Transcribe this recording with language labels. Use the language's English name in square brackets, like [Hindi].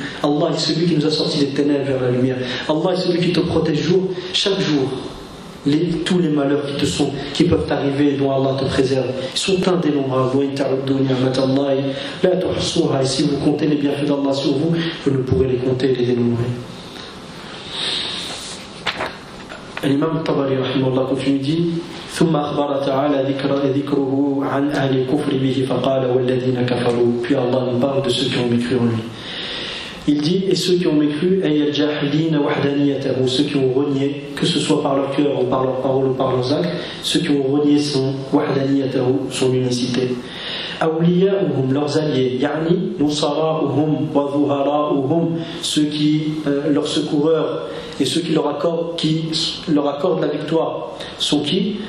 [French] Allah est celui qui nous a sortis des ténèbres vers la lumière. Allah est celui qui te protège chaque jour. Tous les malheurs qui peuvent arriver et dont Allah te préserve, ils sont indénombrables. Et si vous comptez les bienfaits d'Allah sur vous, vous ne pourrez les compter et les dénombrer. [Arabic] الإمام الطبري رحمه الله كفيدي ثم أخبر تعالى ذكره عن أهل الكفر به فقال والذين كفروا [French] puis Allah nous parle de ceux qui ont mécru en lui. Il dit et ceux qui ont mécru [Arabic] أي الجاهلين وحدانيته, [French] ou ceux qui ont renié, que ce soit par leur cœur ou par leur parole ou par leurs actes, ceux qui ont renié son وحدانيته, son unicité. أولياؤهم leurs alliés, [Arabic] يعني نصراؤهم وظهراؤهم, [French] ceux qui leurs secoureurs et ceux qui leur accordent la victoire sont qui?